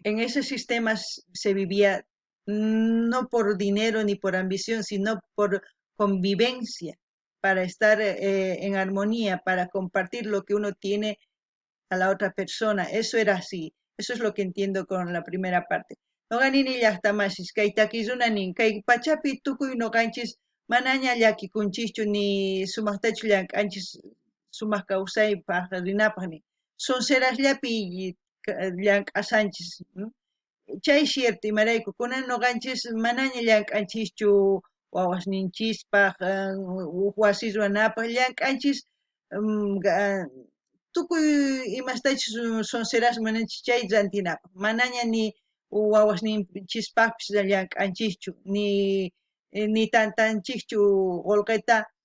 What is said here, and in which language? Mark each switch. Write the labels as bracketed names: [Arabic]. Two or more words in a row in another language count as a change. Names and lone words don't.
[Spanish] En ese sistema se vivía no por dinero ni por ambición, sino por convivencia, para estar en armonía, para compartir lo que uno tiene a la otra persona. Eso era así. Eso es lo que entiendo con la primera parte. [Quechua] Noqanini llaqtamashis kay takirunanin kay pachapi tukuy noqanchis manaña llakikunchikchu ni sumaqtachu llank'anchis sumaq kawsaypaq rinapaq ni sonserasllapi llank'asanchis. Chay cierto imarayku kunan noqanchis manaña llank'anchischu wawasninchispaq wasi ruwanapaq llank'anchis tukuy imastachus sonseras mananchis chay rantinapaq manaña ni wawasninchispaqpis llank'anchikchu ni tantanchikchu qolqeta